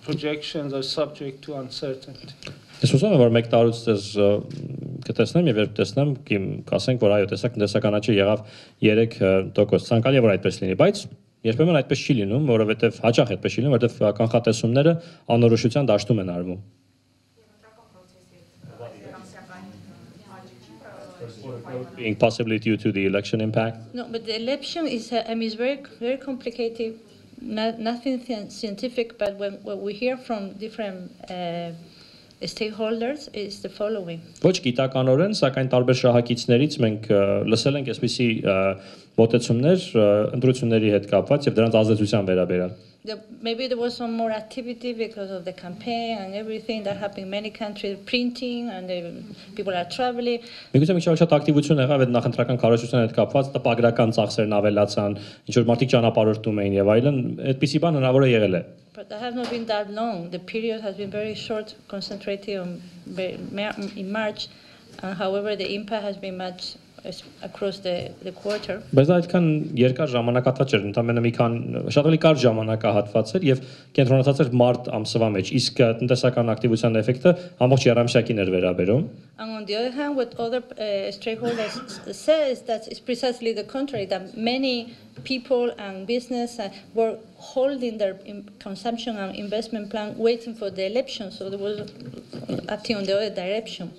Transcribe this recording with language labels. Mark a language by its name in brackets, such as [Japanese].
[English] Projections are subject to uncertainty. [Armenian] Ես ուզում եմ որ մեկ տարուց դες կտեսնեմ եւ երբ տեսնեմ կասենք որ այո տեսակ տնտեսական աճը եղավ 3%։ Ցանկալի է որ այդպես լինի, բայց երբեմն այդպես չի լինում, որովհետեւ հաճախ այդպես չի լինում, որովհետեւ կանխատեսումները անորոշության դաշտում են արվում։ [English] Being possibly due to the election impact? No, but the election is very, very complicated, nothing scientific, but what we hear from different stakeholders is the following. [Armenian] Ոչ գիտականորեն, սակայն տարբեր շահակիցներից մենք լսել ենք այսպիսի մոտեցումներ ընտրությունների հետ կապված եւ դրանց ազդեցության վերաբերյալ։ [English] Maybe there was some more activity because of the campaign and everything that happened in many countries, printing, and people are traveling. [Armenian] Միգուցե մի շատ ակտիվություն եղավ այդ նախընտրական քարոզության հետ կապված, տպագրական ծախսերն ավելացան, ինչ որ մարդիկ ճանապարհորդում էին եւ այլն, այդպիսի բան հնարավոր է եղել է։ [English] But that has not been that long. The period has been very short, concentrated on in March, and however the impact has been much across the quarter. [Armenian] Բայց դա այդքան երկար ժամանակահատված չէր, ընդամենը մի քան շատ ավելի կարճ ժամանակահատված էր եւ կենտրոնացած էր մարտ ամսվա մեջ, իսկ տնտեսական ակտիվության էֆեկտը ամբողջ երամշակին էր վերաբերում։ [English] And on the other hand, what other stakeholders say is that it's precisely the contrary, that many people and business were holding their consumption and investment plan waiting for the election, so there was acting on the other direction.